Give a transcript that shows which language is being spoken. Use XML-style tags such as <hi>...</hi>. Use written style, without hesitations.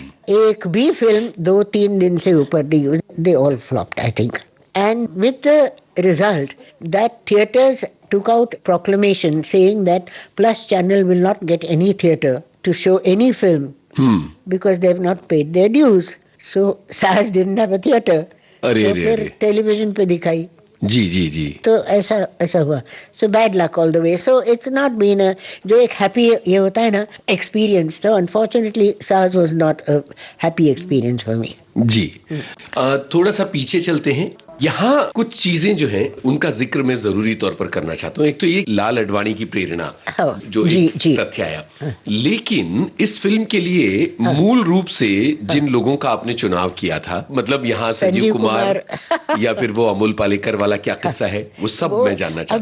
<hi>एक भी फिल्म 2-3 दिन से ऊपर नहीं हुई,</hi> <en>They all flopped I think. And with the result that theatres took out proclamation saying that Plus Channel will not get any theatre to show any film because they have not paid their dues. So SARS didn't have a theatre.</en> <hi>तो फिर television पे दिखाई। जी। तो ऐसा हुआ।</hi> <en>So bad luck all the way. So it's not been a,</en> <hi>जो एक</hi> <en>happy</en> <hi>ये होता है ना</hi> <en>experience, so unfortunately SARS was not a happy experience for me.</en> <hi>जी। थोड़ा सा पीछे चलते हैं। यहाँ कुछ चीजें जो हैं उनका जिक्र मैं जरूरी तौर पर करना चाहता हूँ। एक तो ये लाल अडवाणी की प्रेरणा जो एक तथ्य आया, लेकिन इस फिल्म के लिए मूल रूप से जिन लोगों का आपने चुनाव किया था, मतलब यहाँ संजीव कुमार या फिर वो अमोल पालेकर वाला क्या किस्सा है, वो सब मैं जानना चाहता हूँ।</hi>